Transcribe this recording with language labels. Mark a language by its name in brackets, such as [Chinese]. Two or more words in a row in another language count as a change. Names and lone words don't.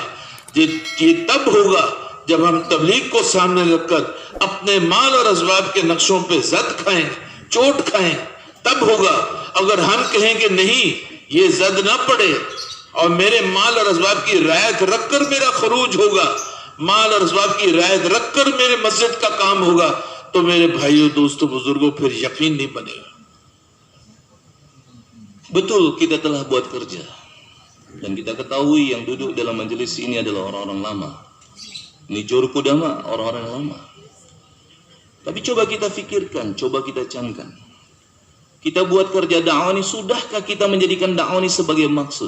[Urdu] یہ تب ہوگا جب ہم تبلیغ کو سامنے رکھ کر اپنے مال اور اسباب کے نقشوں پہ زد کھائیں، چوٹ کھائیں، تب ہوگا. اگر ہم کہیں کہ نہیں یہ زد نہ پڑے اور میرے مال اور اسباب کی رعایت رکھ کر میرا خروج ہوگا، مال اور اسباب کی رعایت رکھ کر میرے مسجد کا کام ہوگا، تو میرے بھائیوں، دوستوں، بزرگوں پھر یقین نہیں بنے گا. [Malay] Betul, kita telah buat kerja. Dan kita ketahui yang duduk dalam majelis ini adalah orang-orang lama. Ini juru kudama, orang-orang lama. Tapi coba kita fikirkan, coba kita camkan. Kita buat kerja dakwah ini, sudahkah kita menjadikan dakwah ini sebagai maksud?